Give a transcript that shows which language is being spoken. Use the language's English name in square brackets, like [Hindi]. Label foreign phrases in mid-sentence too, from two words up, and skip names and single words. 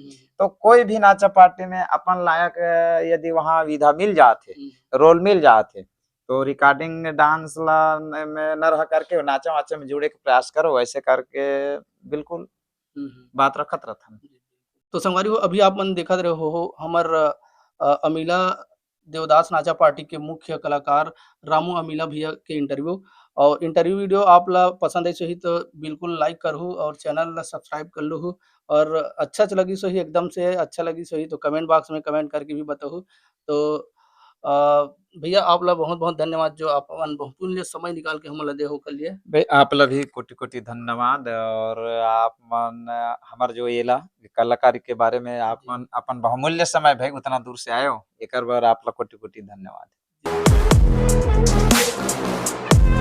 [Chhattisgarhi] तो कोई भी नाचा पार्टी में अपन लायक यदि वहाँ विधा मिल जाते रोल मिल जाते तो [English] recording dance [Chhattisgarhi] ला में न रह करके नाचा वाचा में जुड़े के प्रयास करो ऐसे करके बिल्कुल बात रखत रहता। तो संगवारी हो अभी आप मन देखत रहे हो हमर अमीला देवदास नाचा पार्टी के मुख्य कलाकार रामू अमीला भैया के इंटरव्यू और [English] interview video [Chhattisgarhi] आप ला पसंद आई सही तो बिल्कुल लाइक करहु और चैनल ला सब्सक्राइब कर लहु और अच्छा लगी सही एकदम से अच्छा लगी सही तो [English] comment box [Chhattisgarhi] में कमेंट करके भी बताहु। तो अ, भैया आप ला बहुत-बहुत धन्यवाद जो आप अपन बहुमूल्य समय निकाल के हमन ला देहु के लिए। भाई आप ला भी कोटि-कोटि धन्यवाद और आप मन हमार जो येला कलाकारी के बारे में आप मन अपन बहुमूल्य समय भाई उतना दूर से आए हो एकर बर आप ला कोटि-कोटि धन्यवाद।